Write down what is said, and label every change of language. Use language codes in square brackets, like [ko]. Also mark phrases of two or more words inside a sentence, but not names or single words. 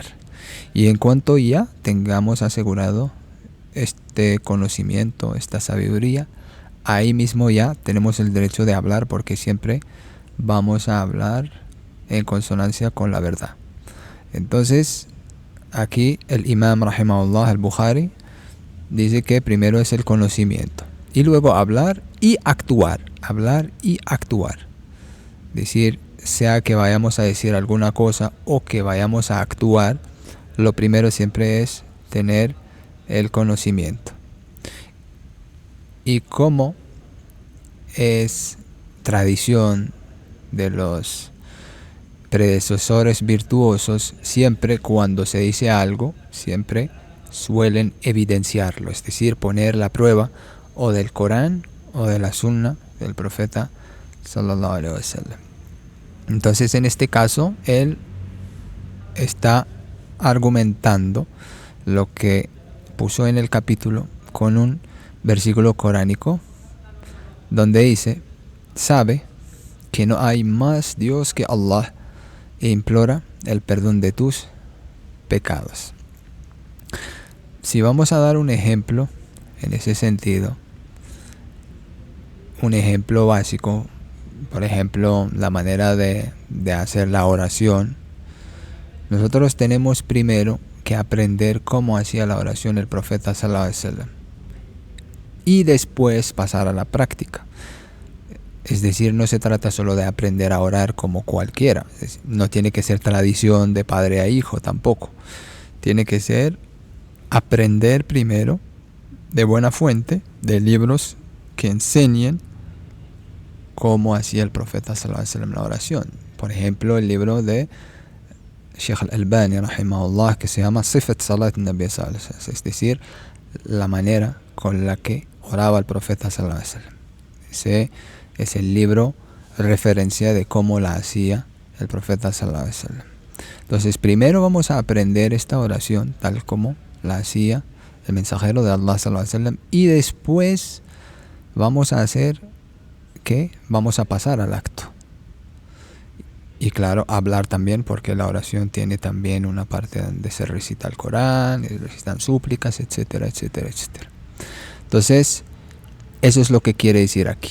[es] Y en cuanto ya tengamos asegurado este conocimiento, esta sabiduría, ahí mismo ya tenemos el derecho de hablar, porque siempre vamos a hablar en consonancia con la verdad. Entonces, aquí el imam rahimahullah al-Bukhari dice que primero es el conocimiento y luego hablar y actuar. Hablar y actuar. Decir, sea que vayamos a decir alguna cosa o que vayamos a actuar, lo primero siempre es tener el conocimiento. Y como es tradición de los predecesores virtuosos, siempre cuando se dice algo, siempre suelen evidenciarlo, es decir, poner la prueba o del Corán o de la Sunna del profeta [ar] صلى الله عليه وسلم. [es] Entonces, en este caso, él está argumentando lo que puso en el capítulo con un versículo coránico donde dice: sabe que no hay más Dios que Allah e implora el perdón de tus pecados. Si vamos a dar un ejemplo en ese sentido, un ejemplo básico, por ejemplo, la manera de hacer la oración, nosotros tenemos primero que aprender cómo hacía la oración el profeta [ar] صلى الله عليه وسلم [es] y después pasar a la práctica. Es decir, no se trata solo de aprender a orar como cualquiera. No tiene que ser tradición de padre a hijo tampoco. Tiene que ser aprender primero de buena fuente, de libros que enseñen cómo hacía el profeta [ar] صلى الله عليه وسلم [es] la oración. Por ejemplo, el libro de Sheikh al-Albani, rahimahullah, que se llama Sifat Salat Nabi [ar] صلى الله عليه وسلم, [es] es decir, la manera con la que oraba el profeta [ar] صلى الله عليه وسلم. [es] Ese es el libro referencia de cómo la hacía el profeta [ar] صلى الله عليه وسلم. [es] Entonces, primero vamos a aprender esta oración tal como la hacía el mensajero de Allah [ar] صلى الله عليه وسلم, [es] y después vamos a hacer que vamos a pasar al acto. Y claro, hablar también, porque la oración tiene también una parte donde se recita el Corán, se recitan súplicas, etcétera, etcétera, etcétera. Entonces, eso es lo que quiere decir aquí.